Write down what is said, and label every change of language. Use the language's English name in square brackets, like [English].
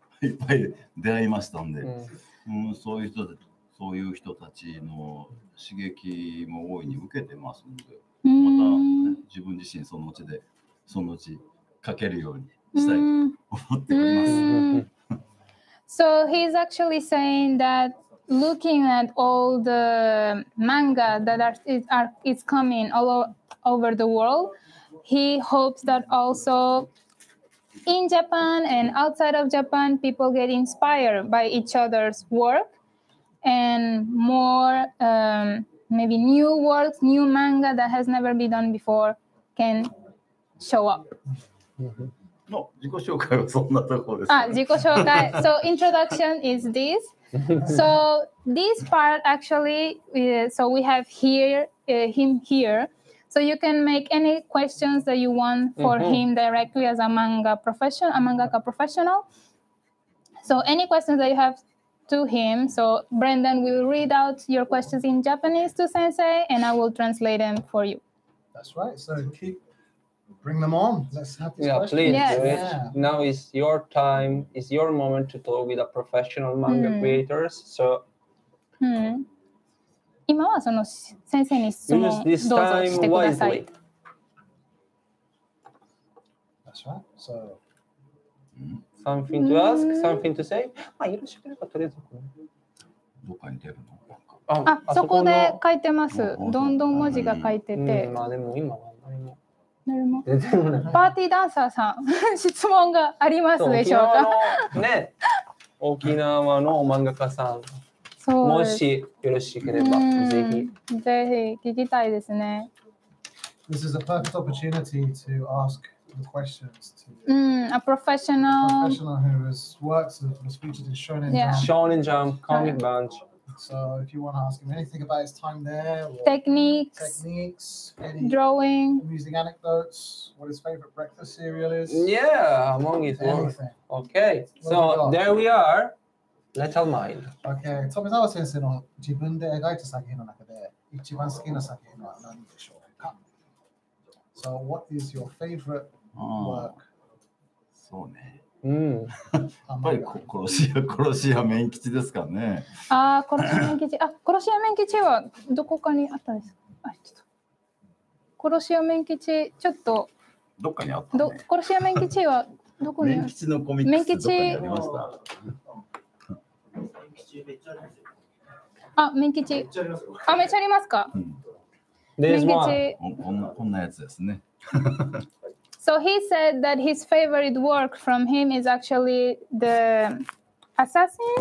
[Japanese] いっぱい出会いましたんで、そういう人たちの刺激も大いに受けてますので、また自分自身そのうち書けるようにしたいと思っております。 [English] So he's actually saying that looking at all the manga that is coming all over the world, he hopes that also in Japan and outside of Japan, people get inspired by each other's work, and more maybe new works, new manga that has never been done before can show up. [Japanese] の自己紹介はそんなところです。自己紹介. [English] So introduction is this. So this part actually, so we have him here. So you can make any questions that you want for him directly as a mangaka professional. So any questions that you have to him. So Brendan will read out your questions in Japanese to Sensei, and I will translate them for you. That's right. So bring them on. Let's have this question. Please. Yes. Now is your time. It's your moment to talk with a professional manga creators. So. [Japanese] 今はその先生に質問どうぞしてください。 [English] That's right. So, something to ask, something to say. [Japanese] よろしければとりあえずどっかに出るの？そこで書いてます。どんどん文字が書いてて。まあでも今は何も。パーティーダンサーさん質問がありますでしょうか？ね、沖縄の漫画家さん。もしよろしければぜひ聞きたいですね。 [English] This is a perfect opportunity to ask the questions to a professional who was featured in Shonen Jump. Shonen Jump, Comic Bunch. So if you want to ask him anything about his time there, or techniques, any drawing, amusing anecdotes, what his favorite breakfast cereal is. Yeah, among his work. Okay, so there we are. Little Mind. [Japanese] Okay, Tomizawa 先生の自分で描いた作品の中で一番好きな作品は何でしょうか？ [English] So what is your favorite work? [Japanese] そうね。やっぱり殺し屋面吉ですかね。殺し屋面吉。殺し屋面吉はどこかにあったんですか？殺し屋面吉ちょっとどっかにあったね。殺し屋面吉はどこに？面吉のコミックスどこにありました？面吉。めっちゃありますか？面吉。こんなやつですね。 [English] So he said that his favorite work from him is actually the assassin.